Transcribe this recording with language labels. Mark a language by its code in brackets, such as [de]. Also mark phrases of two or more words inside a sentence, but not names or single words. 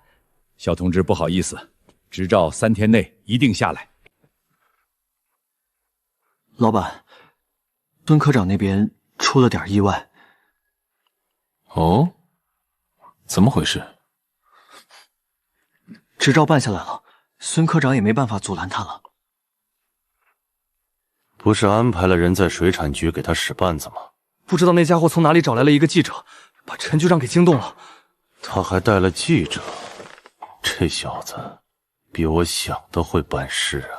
[zh] 小同志，不好意思，執照3天內一定下來。老闆，孙科長那邊出了點意外。哦，怎麼回事？執照辦下來了，孫科長也沒辦法阻攔他了。不是安排了人在水產局給他使絆子嗎？不知道那家伙從哪裡找來了一個記者，把陳局長給驚動了。他還帶了記者，這小子比我想的會辦事啊。